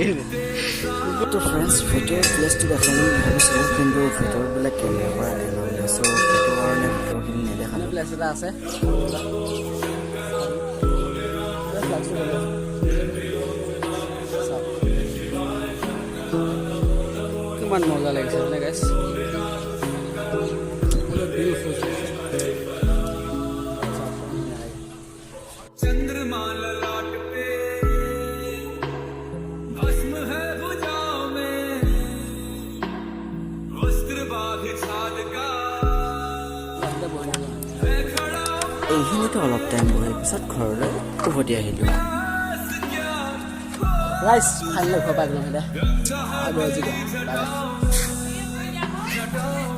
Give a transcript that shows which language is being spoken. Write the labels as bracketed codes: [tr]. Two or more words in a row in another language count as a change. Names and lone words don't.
[as] তো ফ্ৰেণ্ডছ ভিডিঅ'ৰ প্লেচটো দেখাম বুলি ভাবিছিলোঁ কিন্তু ভিতৰবিলাক কেমেৰাৰ পৰা এলাউ নাই চ' সেইটো কাৰণে ভিতৰখিনি নেদেখালোঁ প্লেচ এটা আছে কিমান মজা লাগিছে মানে গাইছ [hi] चंद्रमा ललाट पे भस्म है भुजाओं में वस्त्र बांध छाद का मैं खड़ा [as] এইখিনিতে অলপ টাইম বহি পিছত ঘৰলৈ উভতি আহিলোঁ ৰাইজ ফাইনেল ঘৰ পাই গ'লোঁ এতিয়া